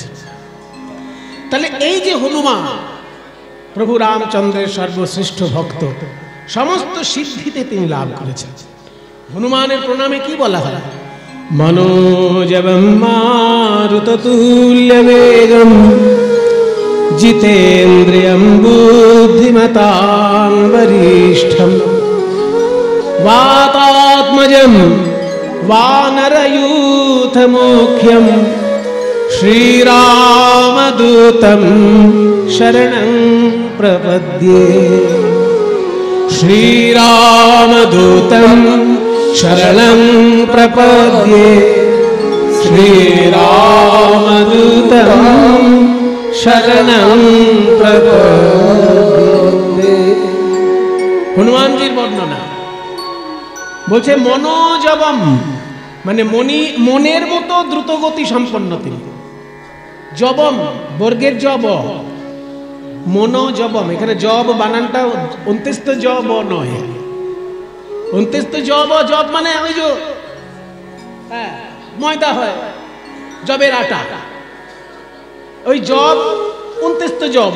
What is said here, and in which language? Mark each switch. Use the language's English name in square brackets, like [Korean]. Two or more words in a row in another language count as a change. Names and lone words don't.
[Bangla] তাহলে এই যে হনুমান প্রভু রামচন্দ্রের সর্বশ্রেষ্ঠ ভক্ত, সমস্ত সিদ্ধিতে তিনি লাভ করেছেন। হনুমানের প্রণামে কি বলা হয়? [Sanskrit] মনোজবম মারুততুল্য বেগম जितेन्द्रियं बुद्धिमतां वरिष्ठं वातात्मजं वानरयूथमुख्यं श्रीरामदूतं शरणं प्रपद्ये। श्रीरामदूतं शरणं प्रपद्ये। श्रीरामदूतं शरणं प्रपद्ये। [Bangla] হনুমানজীর বর্ণনা বলছে মনোজবম, মানে মনের মতো দ্রুতগতি সম্পন্ন তিনি। জবম বর্গের জব, মনোজবম, এখানে জব বানানটা অন্ত্যস্ত জব নয়, অন্ত্যস্ত জব, জব মানে ওই যে ময়দা হয়, জবের আটা, ওই জব অন্ত্যস্ত জব।